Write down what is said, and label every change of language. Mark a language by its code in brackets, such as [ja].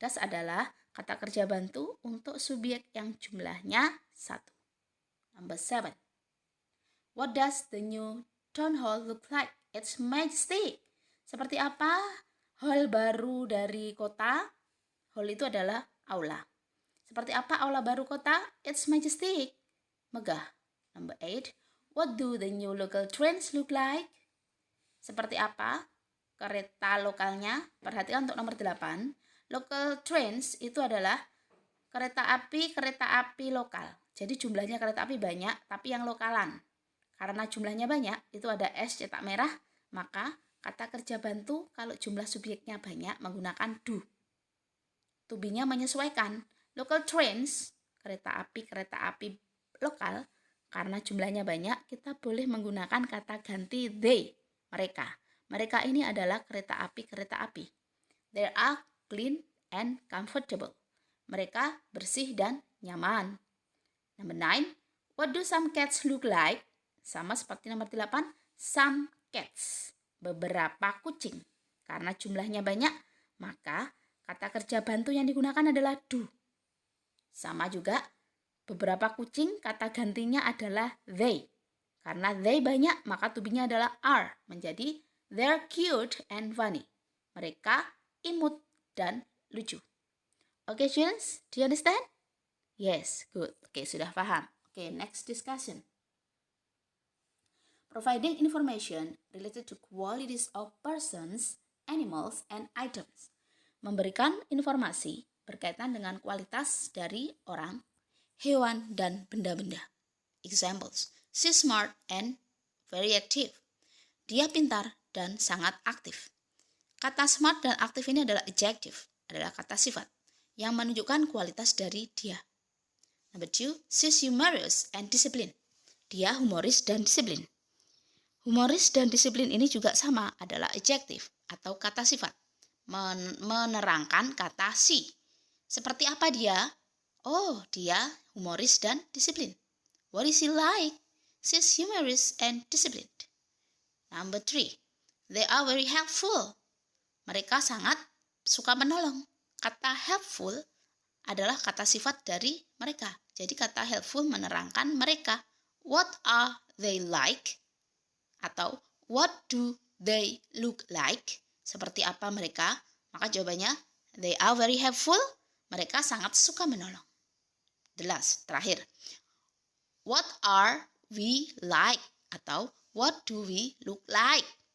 [id] Does adalah kata kerja bantu untuk subjek yang jumlahnya 1. [en] Number 7. What does the new town hall look like? It's majestic. [id] Seperti apa hall baru dari kota? Hall itu adalah aula. Seperti apa aula baru kota? [en] It's majestic. [id] Megah. [en] Number 8. What do the new local trains look like? [id] Seperti apa kereta lokalnya? Perhatikan untuk nomor 8. Local trains itu adalah kereta api lokal. Jadi jumlahnya kereta api banyak, tapi yang lokalan. Karena jumlahnya banyak, itu ada S cetak merah, maka kata kerja bantu kalau jumlah subjeknya banyak menggunakan do. To be-nya menyesuaikan. Local trains, kereta api lokal, karena jumlahnya banyak, kita boleh menggunakan kata ganti they, mereka. Mereka ini adalah kereta api. [en] They are clean and comfortable. [id] Mereka bersih dan nyaman. [en] Number 9. What do some cats look like? [id] Sama seperti nomor 8. [en] Some cats. [id] Beberapa kucing. Karena jumlahnya banyak, maka kata kerja bantu yang digunakan adalah do. Sama juga, beberapa kucing kata gantinya adalah they. Karena they banyak, maka to be-nya adalah are. Menjadi [en] they're cute and funny. [id] Mereka imut dan lucu. [en] Okay, students, do you understand? Yes, good. Okay, [id] sudah paham. [en] Okay, next discussion. Providing information related to qualities of persons, animals, and items. [id] Memberikan informasi berkaitan dengan kualitas dari orang, hewan, dan benda-benda. [en] Examples. She's smart and very active. [id] Dia pintar dan sangat aktif. Kata smart dan aktif ini adalah adjective, adalah kata sifat yang menunjukkan kualitas dari dia. [en] Number 2, she's humorous and disciplined. [id] Dia humoris dan disiplin. Humoris dan disiplin ini juga sama, adalah adjective atau kata sifat, menerangkan kata she. Seperti apa dia? Oh, dia humoris dan disiplin. [en] What is he like? She's humorous and disciplined. Number 3, they are very helpful. [id] Mereka sangat suka menolong. Kata helpful adalah kata sifat dari mereka. Jadi kata helpful menerangkan mereka. [en] What are they like? Atau what do they look like? [id] Seperti apa mereka? Maka jawabannya, [en] they are very helpful. [id] Mereka sangat suka menolong. [en] The last, [id] terakhir. [en] What are we like? Atau what do we look like?